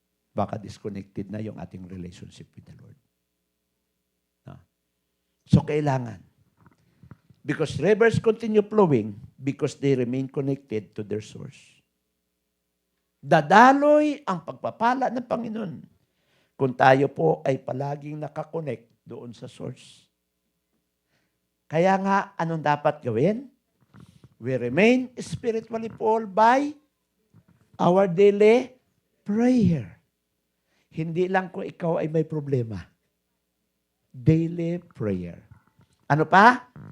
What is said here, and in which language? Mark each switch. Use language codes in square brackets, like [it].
[tl] Baka disconnected na yung ating [en] relationship with the Lord. [tl] No? So, kailangan. [en] Because rivers continue flowing because they remain connected to their source. [tl] Dadaloy ang pagpapala ng Panginoon kung tayo po ay palaging nakakonect doon sa source. Kaya nga, anong dapat gawin? [en] We remain spiritually full by our daily prayer. [tl] Hindi lang kung ikaw ay may problema. [en] Daily prayer. [tl] Ano pa?